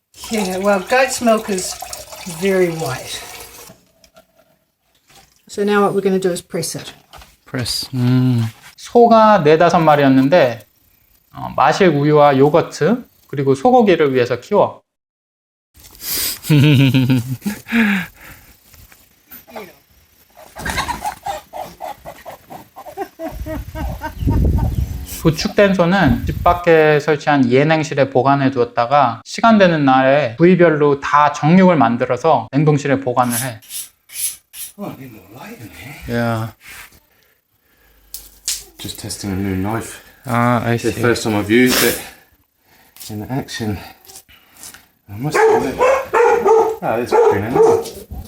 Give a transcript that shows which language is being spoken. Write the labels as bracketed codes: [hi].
[en] Yeah, well, goat's milk is very white. So now what we're going to do is press it. Press. [ko] 소가 4-5마리였는데 마실 우유와 요거트 그리고 소고기를 위해서 키워. 도축된 소는 집 밖에 설치한 예냉실에 보관해 두었다가 시간 되는 날에 부위별로 다 정육을 만들어서 냉동실에 보관을 해. [en] Oh, I need more light in here. Yeah. Just testing a new knife. I It's the see. first time I've used it in action. I must admit. Oh, it's pretty nice.